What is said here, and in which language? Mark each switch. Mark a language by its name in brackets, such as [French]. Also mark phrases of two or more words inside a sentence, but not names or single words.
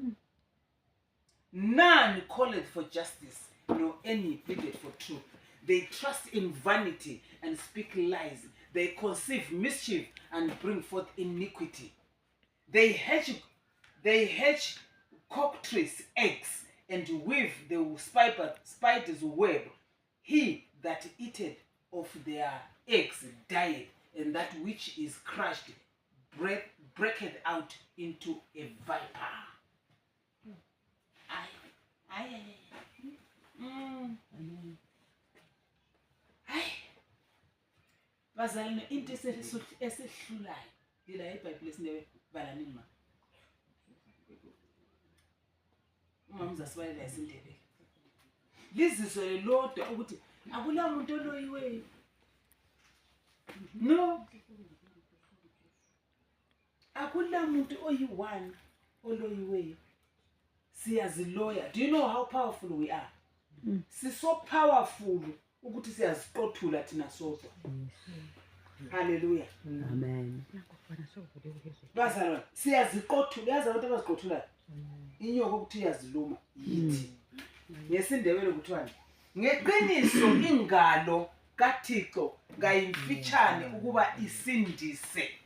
[English] none calleth for justice nor any pleaded for truth they trust in vanity and speak lies they conceive mischief and bring forth iniquity they hatch cockatrice eggs and weave the spider's web he that eateth of their eggs dieth and that which is crushed breaketh out into a viper. [North Ndebele] Bazalwane into esihlulayo ila eBhayibheli esinewe balanini ma umama uzasibalela isindebele lizizwe lelodwa ukuthi akula muntu oloyiweyo no akula muntu oyi-1 oloyiweyo siyaziloya [English] do you know how powerful we are so powerful [North Ndebele] ukuthi siyaziqothula thina sodwa haleluya Amen. bazalwane siyaziqothula yazi abantu abaziqothulayo inyoko ukuthi iyaziluma yithi ngesindebele kuthiwani ngeqiniso ingalo kaThixo ngayimfitshane ukuba isindise